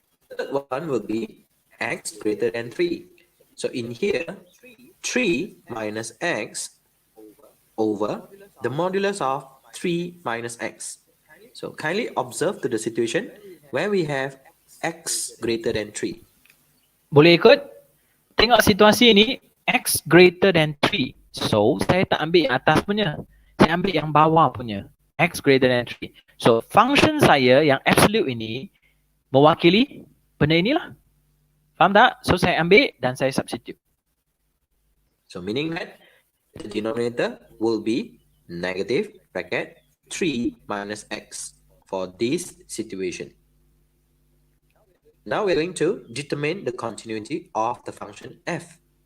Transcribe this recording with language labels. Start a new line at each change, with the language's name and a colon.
English: The third one will be x greater than 3. So in here, 3 minus x over the modulus of 3 minus x. So kindly observe to the situation where we have x greater than 3.
Malay: Boleh ikut? Tengok situasi ini,
English: x greater than 3.
Malay: So, saya tak ambil yang atas punya. Saya ambil yang bawah punya.
English: X greater than 3.
Malay: So, function saya yang absolute ini mewakili benda inilah. Faham tak? So, saya ambil dan saya substitute.
English: So meaning that the denominator will be negative bracket 3 minus x for this situation. Now we're going to determine the continuity of the function f.